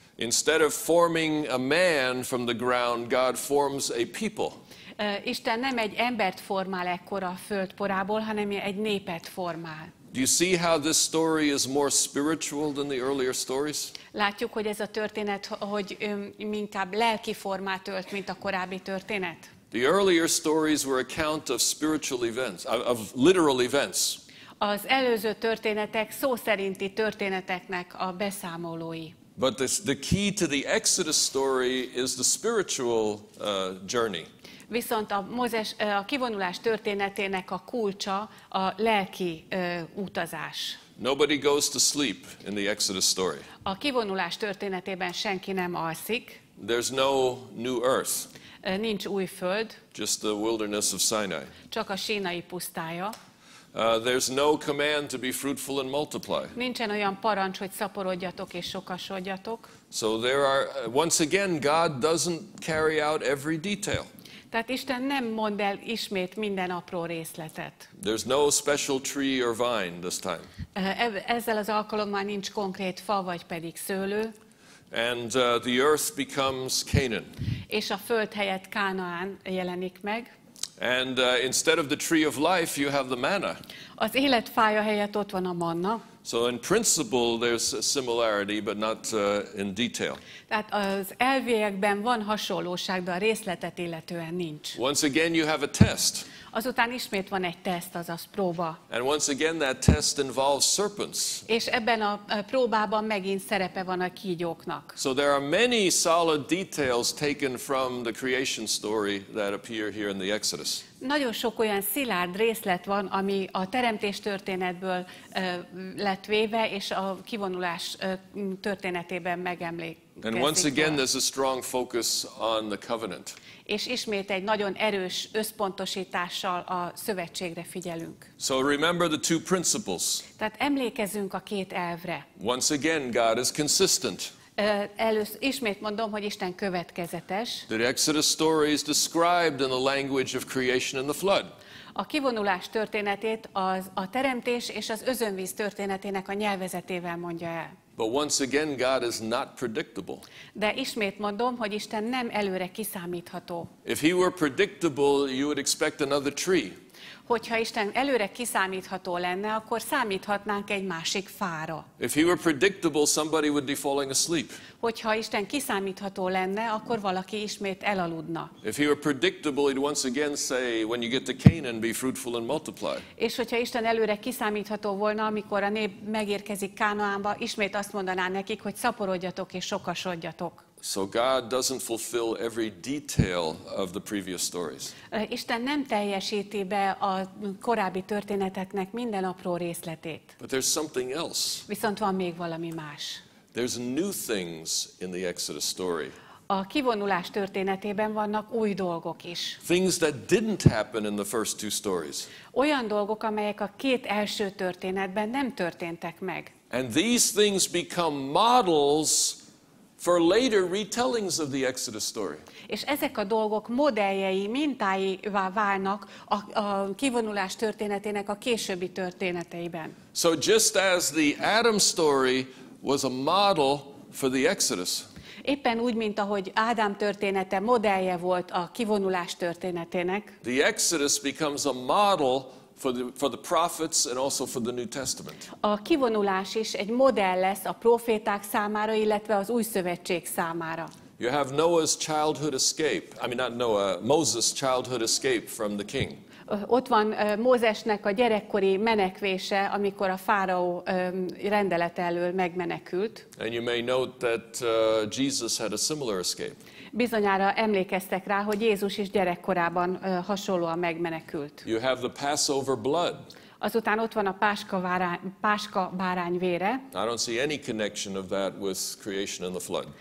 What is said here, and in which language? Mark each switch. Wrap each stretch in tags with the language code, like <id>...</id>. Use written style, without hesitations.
<en>Instead of forming a man from the ground, God forms a people.</en> <hu>Isten nem egy embert formál ekkor a föld porából, hanem egy népet formál.</hu> <en>Do you see how this story is more spiritual than the earlier stories?</en> <hu>Látjuk, hogy ez a történet, hogy inkább lelki formát ölt, mint a korábbi történet.</hu> <en>The earlier stories were account of spiritual events, of literal events.</en> <hu>Az előző történetek szó szerinti történeteknek a beszámolói.</hu> <en>But the key to the Exodus story is the spiritual journey.</en> <hu>Viszont a kivonulás történetének a kulcsa a lelki utazás.</hu> <en>Nobody goes to sleep in the Exodus story.</en> <hu>A kivonulás történetében senki nem alszik.</hu> <en>There's no new earth.</en> <hu>Nincs új föld.</hu> <en>Just the wilderness of Sinai.</en> <hu>Csak a sínai pusztája.</hu> <en>There's no command to be fruitful and multiply.</en> <hu>Nincsen olyan parancs, hogy szaporodjatok és sokasodjatok.</hu> <en>So there are, once again, God doesn't carry out every detail.</en> <hu>Tehát Isten nem mond el ismét minden apró részletet.</hu> <en>There's no special tree or vine this time.</en> <hu>Ezzel az alkalommal nincs konkrét fa vagy pedig szőlő.</hu> <en>And the earth becomes Canaan.</en> <hu>És a föld helyett Kánaán jelenik meg.</hu> <en>And instead of the tree of life, you have the manna.</en> <hu>Az életfája helyett ott van a manna.</hu> <en>So in principle, there's a similarity, but not in detail.</en> <hu>Tehát az elviekben van hasonlóság, de a részletet illetően nincs.</hu> <en>Once again, you have a test.</en> <hu>Azután ismét van egy teszt, azaz próba.</hu> <en>And once again, that test involves serpents.</en> <hu>És ebben a próbában megint szerepe van a kígyóknak.</hu> <en>So there are many solid details taken from the creation story that appear here in the Exodus.</en> <hu>Nagyon sok olyan szilárd részlet van, ami a teremtés történetből lett véve, és a kivonulás történetében megemlékezik.</hu> <en>And once again, there's a strong focus on the covenant.</en> <hu>És ismét egy nagyon erős összpontosítással a szövetségre figyelünk.</hu> <en>So remember the two principles.</en> <hu>Tehát emlékezzünk a két elvre.</hu> <en>Once again, God is consistent.</en> <hu>Először ismét mondom, hogy Isten következetes.</hu> <en>The Exodus story is described in the language of creation and the flood.</en> <hu>A kivonulás történetét a teremtés és az özönvíz történetének a nyelvezetével mondja el.</hu> <en>But once again, God is not predictable.</en> <hu>De ismét mondom, hogy Isten nem előre kiszámítható.</hu> <en>If he were predictable, you would expect another tree.</en> <hu>Hogyha Isten előre kiszámítható lenne, akkor számíthatnánk egy másik fára.</hu> <en>If he were predictable, somebody would be falling asleep.</en> <hu>Hogyha Isten kiszámítható lenne, akkor valaki ismét elaludna.</hu> <en>If he were predictable, he'd once again say, when you get to Canaan, be fruitful and multiply.</en> <hu>És hogyha Isten előre kiszámítható volna, amikor a nép megérkezik Kánaánba, ismét azt mondaná nekik, hogy szaporodjatok és sokasodjatok.</hu> <en>So God doesn't fulfill every detail of the previous stories.</en> <hu>Isten nem teljesíti be a korábbi történeteknek minden apró részletét.</hu> <en>But there's something else.</en> <hu>Viszont van még valami más.</hu> <en>There's new things in the Exodus story.</en> <hu>A kivonulás történetében vannak új dolgok is.</hu> <en>Things that didn't happen in the first two stories.</en> <hu>Olyan dolgok, amelyek a két első történetben nem történtek meg.</hu> <en>And these things become models for later retellings of the Exodus story.</en> <hu>És ezek a dolgok modelljei, mintáivá válnak a kivonulás történetének a későbbi történeteiben.</hu> <en>So just as the Adam story was a model for the Exodus,</en> <hu>Éppen úgy, mint ahogy Ádám története modellje volt a kivonulás történetének,</hu> <en>the Exodus becomes a model for the prophets and also for the New Testament.</en> <hu>a kivonulás is egy modell lesz a proféták számára, illetve az új szövetség számára.</hu> <en>You have Noah's childhood escape. Not Noah, Moses' childhood escape from the king.</en> <hu>Ott van Mózesnek a gyerekkori menekvése, amikor a fáraó rendelete elől megmenekült.</hu> <en>And you may note that Jesus had a similar escape.</en> <hu>Bizonyára emlékeztek rá, hogy Jézus is gyerekkorában hasonlóan megmenekült.</hu> <en>You have the Passover blood.</en> <hu>Azután ott van a páska bárány vére.</hu> <en>I don't see any connection of that with creation and the flood.</en>